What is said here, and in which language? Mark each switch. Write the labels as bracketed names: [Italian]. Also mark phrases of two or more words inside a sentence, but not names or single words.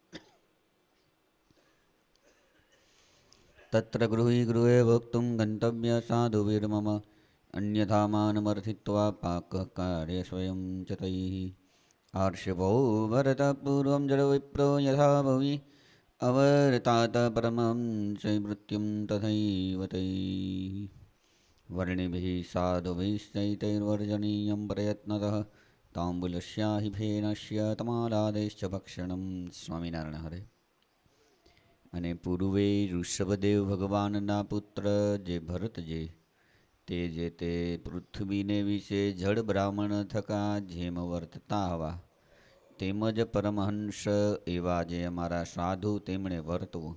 [Sanskrit] तत्र गृही गृहे भोक्तुं गन्तव्य साधुभिर्मम अन्यथा मानमर्थित्वा पाककार्य स्वयं च तैः आर्षभो भरतपूर्वं जडविप्रो यथा भुवि अवर्तात परमं च मृत्युं तथैव तैः वर्णिभिः साधुभिश्चैतैर्वर्जनीयं प्रयत्नतः ताम्बूलस्याहि फेनस्य तमालादेश्च भक्षणं। [Gujarati] સ્વામિનારાયણ હરે. અને પૂર્વે ઋષભદેવ ભગવાનના પુત્ર જે ભરતજે તે જે તે પૃથ્વીને વિશે જળ બ્રાહ્મણ થકા જેમ વર્તતા હવા તેમજ પરમહંસ એવા જે અમારા સાધુ તેમણે વર્તવું.